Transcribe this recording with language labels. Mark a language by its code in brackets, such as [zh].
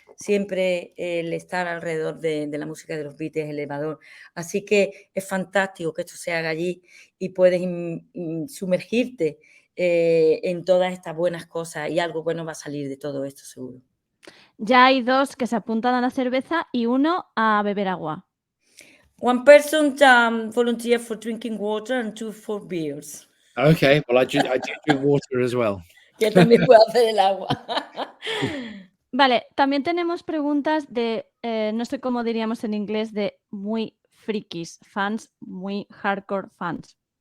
[es] Siempre el estar alrededor de la música de los Beatles es elevador. Así que es fantástico que esto se haga allí y puedes sumergirte en todas estas buenas cosas, y algo bueno va a salir de todo esto, seguro. Ya hay 2 que se apuntan a la cerveza y 1 a beber agua. [en] One person volunteered for drinking water and 2 for beers. Okay, well, I do drink water as well. [es] Que también puede hacer el agua. Vale, también tenemos preguntas de, no sé cómo diríamos en inglés, de muy frikis, fans, muy hardcore fans.